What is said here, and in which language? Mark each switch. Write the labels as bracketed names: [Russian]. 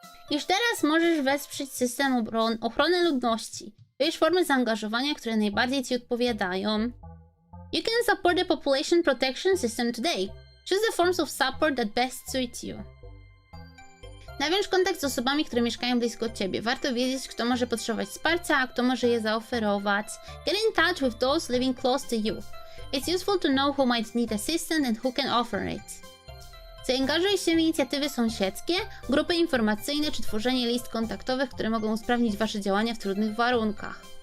[Polish] Już teraz możesz wesprzeć system ochrony ludności. Wybierz formy zaangażowania, które najbardziej ci odpowiadają. [English] You can support the population protection system today. Choose the forms of support that best suit you. [Polish] Nawiąż kontakt z osobami, które mieszkają blisko ciebie. Warto wiedzieć, kto może potrzebować wsparcia, a kto może je zaoferować. [English] Get in touch with those living close to you. It's useful to know who might need assistance and who can offer it. [Polish] Zaangażuj się w inicjatywy sąsiedzkie, grupy informacyjne czy tworzenie list kontaktowych, które mogą usprawnić wasze działania w trudnych warunkach.